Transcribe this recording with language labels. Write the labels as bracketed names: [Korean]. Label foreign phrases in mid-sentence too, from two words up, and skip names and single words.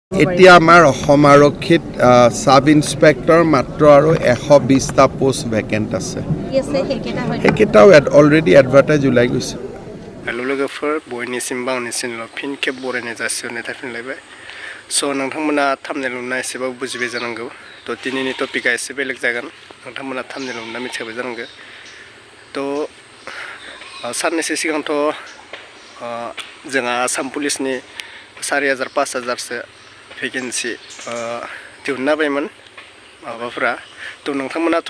[Assamese] এতিয়া আমাৰ অসম আৰক্ষীত সাব ইন্সপেক্টৰ মাত্ৰ আৰু 120টা পোষ্ট ভেকেন্ট আছে সেইকেইটাও অলৰেডি এডভাৰটাইজ ওলাই গৈছে [Bodo] हेलो लोगोफोर बयनिसिम बावनिसिमल' फिन खेब बरायनाय जासिहरनाय थाफिनलायबाय स' नोंथांमोना थाम्बनेल नुना एसेबाबो बुजिबाय जानांगौ थ' दिनैनि टपिकआ एसे बेलेग जागोन नोंथांमोना थाम्बनेल नुना मिथिखाबाय जानांगौ थ' साननैसो सिगांथ' जोंहा आसाम पुलिसनि 4000-5000सो भेकेन्सि दिहुनना होबायमोन माबाफोरा थ' नोंथांमोनाथ'